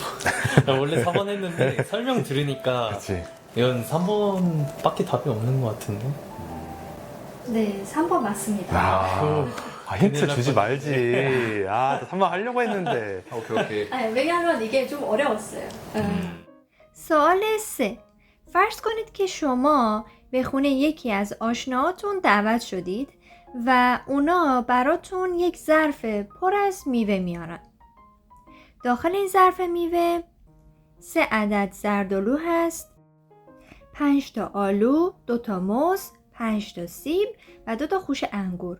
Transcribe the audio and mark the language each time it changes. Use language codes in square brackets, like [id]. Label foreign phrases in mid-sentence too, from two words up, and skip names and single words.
[ko] 나 원래 4번 했는데 설명 들으니까 그치. 이건 3번밖에 답이 없는 것 같은데. 네, 3번 맞습니다. 힌트 큰일 주지 날 말지. 나 3번 하려고 했는데. 오케이. 네, 왜냐하면 이게 좀 어려웠어요. [fa] سوال 3. فرض کنید که شما به خونه یکی از آشناهاتون دعوت شدید و اونا براتون یک ظرف پر از میوه میارن. داخل این ظرف میوه 3 عدد زردآلو هست، 5 تا آلو، 2 تا موز، 5 تا سیب و 2 تا خوشه انگور.